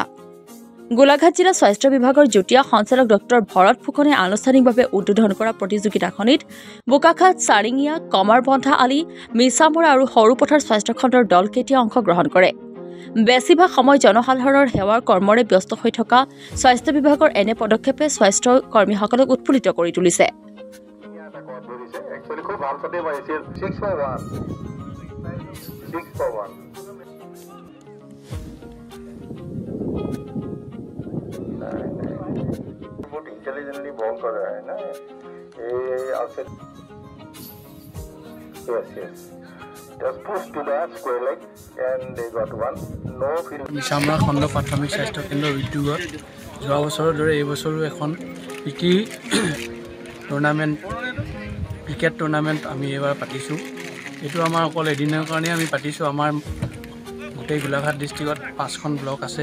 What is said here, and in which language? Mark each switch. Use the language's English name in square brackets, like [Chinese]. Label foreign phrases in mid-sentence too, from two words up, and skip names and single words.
[Assamese] গোলাঘাট জিলা স্বাস্থ্য বিভাগৰ যুটীয়া সঞ্চালক ডক্টৰ ভৰত ফুকনে আনুষ্ঠানিকভাৱে উদ্বোধন কৰা প্ৰতিযোগিতাখনিত বোকাখাট, চাৰিঙীয়া, কমাৰবন্ধা আলি, মিছামৰা আৰু সৰুপথাৰ স্বাস্থ্যখণ্ডৰ দলকেইটিয়ে অংশগ্ৰহণ কৰে। বেছিভাগ সময় জনসাধাৰণৰ সেৱাৰ কৰ্মৰে ব্যস্ত হৈ থকা স্বাস্থ্য বিভাগৰ এনে পদক্ষেপে স্বাস্থ্য কৰ্মীসকলক উৎফুল্লিত কৰি তুলিছে। [Hindi] इंटेलिजेंटली बॉल कर रहा है ना ये आउटसाइड [English] yes just push to that square leg and they got one no field [Assamese] মিছামৰা খণ্ড প্ৰাথমিক স্বাস্থ্য কেন্দ্ৰৰ উদ্যোগত যোৱা বছৰৰ দৰে এই বছৰো এখন ক্ৰিকেট টুৰ্ণামেণ্ট আমি এবাৰ পাতিছোঁ। এইটো আমাৰ অকল এদিনৰ কাৰণে আমি পাতিছোঁ। আমাৰ গোটেই গোলাঘাট ডিষ্ট্ৰিক্টত 5খন ব্লক আছে।